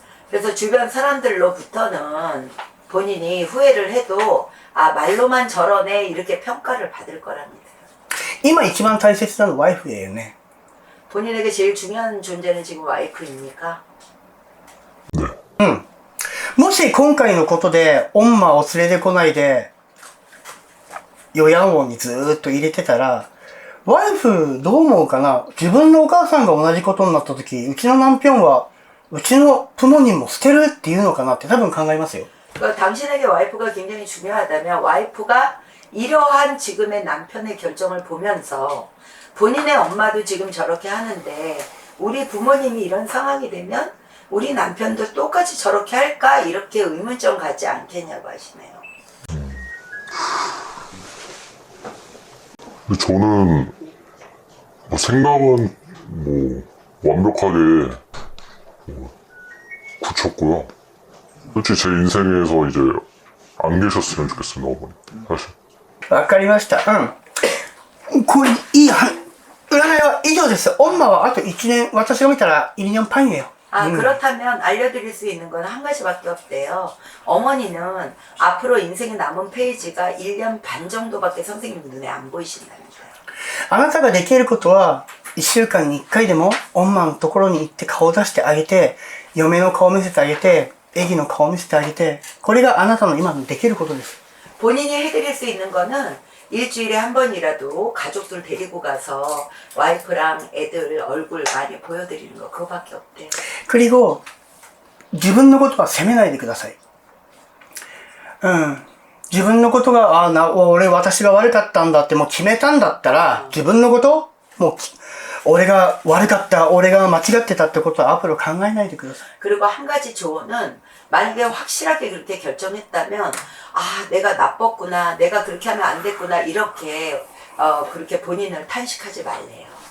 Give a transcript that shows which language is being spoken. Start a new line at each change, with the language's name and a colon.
Korean: 그래서 주변 사람들로부터는 본인이 후회를 해도 말로만 저러네, 이렇게 평가를 받을 거랍니다.
Japanese: 今一番大切なのはワイフだよね。
Korean: 본인에게 제일 중요한 존재는 지금 와이프입니까?
Japanese: もし今回のことで、女を連れてこないで、余ヤ王にずーっと入れてたら、ワイフどう思うかな。自分のお母さんが同じことになった時、うちの남편は、うちの부모님も捨てるっていうのかなって多分考えますよ。
Korean: 당신에게 와이프가 굉장히 중요하다면 와이프가 이러한 지금의 남편의 결정을 보면서 본인의 엄마도 지금 저렇게 하는데 우리 부모님이 이런 상황이 되면 우리 남편도 똑같이 저렇게 할까, 이렇게 의문점 갖지 않겠냐고 하시네요. 근데 저는 뭐 생각은 뭐 완벽하게 굳혔고요. 솔직히 제 인생에서 이제 안 계셨으면 좋겠습니다, 어머니. 사실.
Japanese: わかりました。これ、いい占いは以上です。엄마はあと1年、私が見たら
Korean: 1년 반이에요. 그렇다면 알려드릴 수 있는 건 한 가지밖에 없대요. 어머니는 앞으로 인생에 남은 페이지가 1년 반 정도밖에 선생님 눈에 안 보이신다면서요.
Japanese: あなたができることは、1週間に1回でも、엄마のところに行って顔を出してあげて、嫁の顔を見せてあげて、애기の顔を見せてあげて、これがあなたの今のできることです。
Korean: 본인이 해드릴 수 있는 거는 일주일에 한 번이라도 가족들 데리고 가서 와이프랑 애들 얼굴 많이 보여드리는 거, 그거밖에 없대요.
Japanese: 그리고 自分のことは責めないでください。自分のことが、私が悪かったんだってもう決めたんだったら、自分のこと、もう、俺が悪かった、俺が間違ってたってことは앞으로考えないでください。
Korean: 그리고 한 가지 조언은, 만약에 확실하게 그렇게 결정했다면, 내가 나빴구나, 내가 그렇게 하면 안 됐구나, 이렇게 그렇게 본인을 탄식하지 말래요.